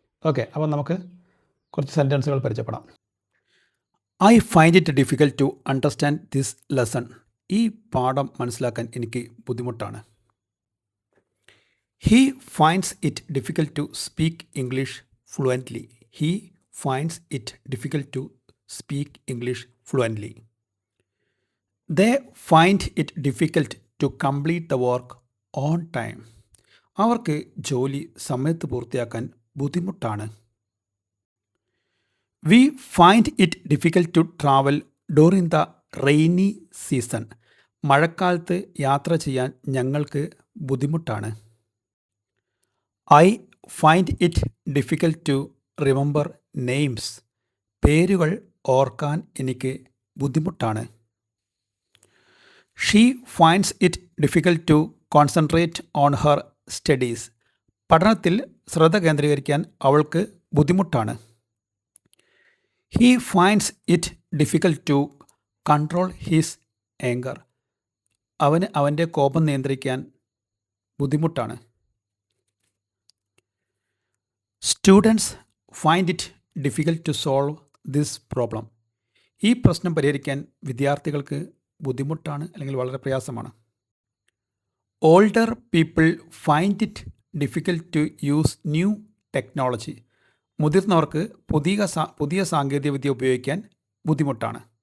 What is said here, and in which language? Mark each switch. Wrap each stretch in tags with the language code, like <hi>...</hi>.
<ml>Okay, അപ്പോൾ നമുക്ക് കുറച്ച് സെൻറ്റൻസുകൾ പരിചയപ്പെടാം.</ml> <en>I find it difficult to understand this lesson.</en> <ml>ഈ പാഠം മനസ്സിലാക്കാൻ എനിക്ക് ബുദ്ധിമുട്ടാണ്.</ml> <en>He finds it difficult to speak English fluently. He finds it difficult to speak English fluently. They find it difficult to complete the work on time.</en> <ml>അവർക്ക് ജോലി സമയത്ത് പൂർത്തിയാക്കാൻ ബുദ്ധിമുട്ടാണ്.</ml> <en>We find it difficult to travel during the rainy season.</en> <ml>മഴക്കാലത്ത് യാത്ര ചെയ്യാൻ ഞങ്ങൾക്ക് ബുദ്ധിമുട്ടാണ്.</ml> <en>I find it difficult to remember names.</en> <ml>പേരുകൾ ഓർക്കാൻ എനിക്ക് ബുദ്ധിമുട്ടാണ്.</ml> <en>She finds it difficult to concentrate on her studies.</en> <ml>പഠനത്തിൽ ശ്രദ്ധ കേന്ദ്രീകരിക്കാൻ അവൾക്ക് ബുദ്ധിമുട്ടാണ്.</ml> <en>He finds it difficult to control his anger.</en> <ml>അവന് അവൻ്റെ കോപം നിയന്ത്രിക്കാൻ ബുദ്ധിമുട്ടാണ്.</ml> <en>Students find it difficult to solve this problem.</en> <ml>ഈ പ്രശ്നം പരിഹരിക്കാൻ വിദ്യാർത്ഥികൾക്ക് ബുദ്ധിമുട്ടാണ്, അല്ലെങ്കിൽ വളരെ പ്രയാസമാണ്.</ml> <en>Older people find it difficult to use new technology.</en> <ml>മുതിർന്നവർക്ക് പുതിയ സാങ്കേതികവിദ്യ ഉപയോഗിക്കാൻ ബുദ്ധിമുട്ടാണ്.</ml>